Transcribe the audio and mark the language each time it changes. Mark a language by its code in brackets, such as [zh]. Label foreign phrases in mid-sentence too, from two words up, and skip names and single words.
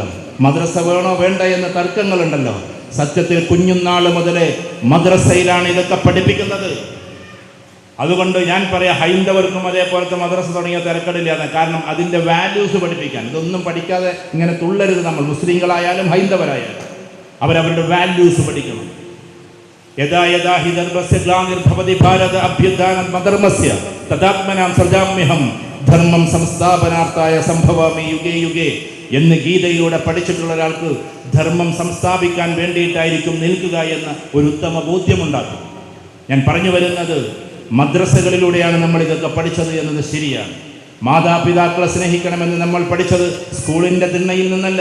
[ml] മദ്രസ വേണോ വേണ്ട എന്ന തർക്കങ്ങളുണ്ടല്ലോ. സത്യത്തിൽ കുഞ്ഞുനാൾ മുതലേ മദ്രസയിലാണ് ഇതൊക്കെ പഠിപ്പിക്കുന്നത്. അതുകൊണ്ട് ഞാൻ പറയാം, ഹൈന്ദവർക്കും അതേപോലത്തെ മദ്രസ തുടങ്ങിയ തിരക്കടില്ലാതെ. കാരണം അതിൻ്റെ വാല്യൂസ് പഠിപ്പിക്കാൻ. ഇതൊന്നും പഠിക്കാതെ ഇങ്ങനെ തുള്ളരുത് നമ്മൾ. മുസ്ലിങ്ങളായാലും ഹൈന്ദവരായാലും അവരവരുടെ വാല്യൂസ് പഠിക്കണം. [sa] യഥാ യഥാ ഹി ധർമ്മസ്യ ഗ്ലാനിർഭവതി ഭാരത അഭ്യുത്ഥാനം മധർമ്മസ്യ തദാത്മനാം സൃജാമ്യഹം ധർമ്മം സംസ്ഥാപനാർത്ഥായ സംഭവാമി യുഗേ യുഗേ [ml] എന്ന് ഗീതയിലൂടെ പഠിച്ചിട്ടുള്ള ഒരാൾക്ക് ധർമ്മം സംസ്ഥാപിക്കാൻ വേണ്ടിയിട്ടായിരിക്കും നിൽക്കുക എന്ന ഒരു ഉത്തമ ബോധ്യമുണ്ടാക്കും. ഞാൻ പറഞ്ഞു വരുന്നത്, മദ്രസകളിലൂടെയാണ് നമ്മൾ ഇതൊക്കെ പഠിച്ചത് എന്നത് ശരിയാണ്. മാതാപിതാക്കളെ സ്നേഹിക്കണമെന്ന് നമ്മൾ പഠിച്ചത് സ്കൂളിൻ്റെ തിണ്ണയിൽ നിന്നല്ല.